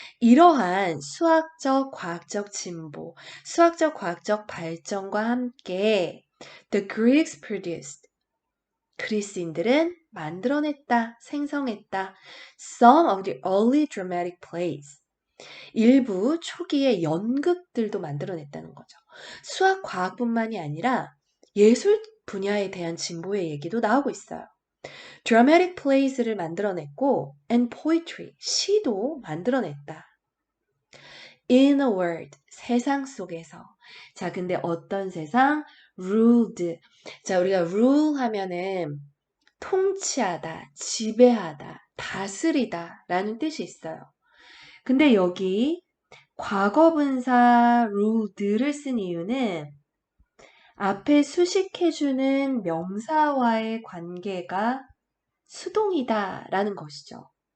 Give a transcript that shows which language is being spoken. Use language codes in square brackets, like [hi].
[ko] 이러한 수학적, 과학적 진보, 수학적, 과학적 발전과 함께 [en] the Greeks produced [ko] 그리스인들은 만들어냈다, 생성했다 [en] some of the early dramatic plays [ko] 일부 초기의 연극들도 만들어냈다는 거죠. 수학, 과학뿐만이 아니라 예술 분야에 대한 진보의 얘기도 나오고 있어요. [en] dramatic plays [ko] 를 만들어냈고 [en] and poetry, [ko] 시도 만들어냈다. [en] in a world, [ko] 세상 속에서. 자, 근데 어떤 세상? ruled. 자, 우리가 rule 하면은 통치하다, 지배하다, 다스리다 라는 뜻이 있어요. 근데 여기 과거분사 ruled를 쓴 이유는 앞에 수식해주는 명사와의 관계가 수동이다 라는 것이죠.